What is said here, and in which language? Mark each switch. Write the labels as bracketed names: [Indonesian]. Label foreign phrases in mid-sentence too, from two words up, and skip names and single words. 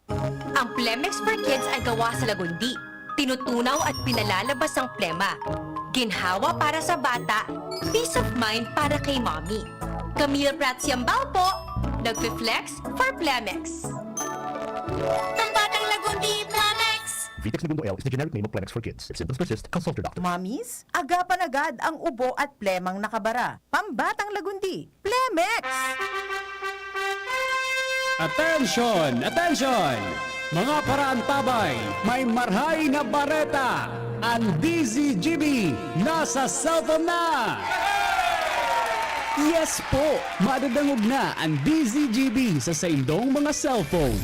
[Filipino] Ang Plemex for Kids ay gawa sa lagundi. Tinutunaw at pinalalabas ang plema. Ginhawa para sa bata, [English] peace of mind [Filipino] para kay mommy. Camille Pratsiambao po, nagpe-flex for Plemex. Pambatang lagundi, Plemex! [English] Vitex Segundo L is the generic name of Plemex for kids. If symptoms persist, consult your doctor. [Filipino] Mommies, agapan agad ang ubo at plemang nakabara. Pambatang lagundi. Plemex! [English] Attention! Attention! [Bikol] Mga paraantabay, may marhay na bareta. Ang DZGB nasa cellphone na! [English] Yes po! [Bikol] Madadangog na ang DZGB sa saindong mga cellphone.